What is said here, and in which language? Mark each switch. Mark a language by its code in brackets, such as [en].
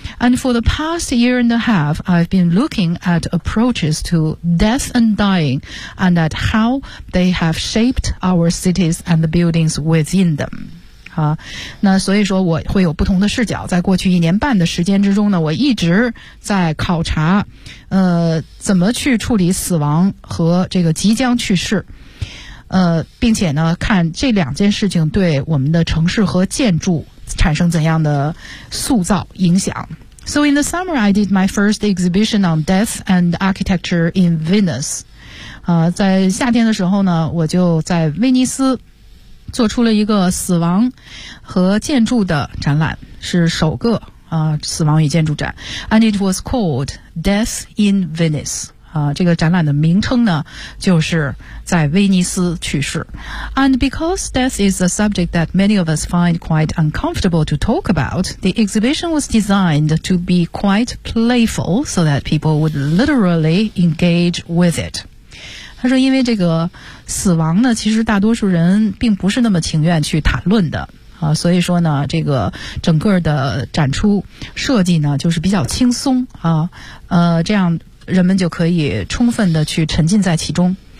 [en] And for the past year and a half I've been looking at approaches to death and dying and at how they have shaped our cities and the buildings within them [zh] 啊，那所以说我会有不同的视角。在过去一年半的时间之中呢，我一直在考察怎么去处理死亡和这个即将去世，并且呢看这两件事情对我们的城市和建筑产生怎样的塑造影响。 [en] So in the summer I did my first exhibition on death and architecture in Venice [zh] 在夏天的时候呢我就在威尼斯做出了一个死亡和建筑的展览，是首个死亡与建筑展。 [en] And it was called Death in Venice [zh] 这个展览的名称呢就是在威尼斯去世。 [en] And because death is a subject that many of us find quite uncomfortable to talk about, the exhibition was designed to be quite playful so that people would literally engage with it. [zh] 他说因为这个死亡呢其实大多数人并不是那么情愿去谈论的所以说呢这个整个的展出设计呢就是比较轻松这样人们就可以充分的去沉浸在其中。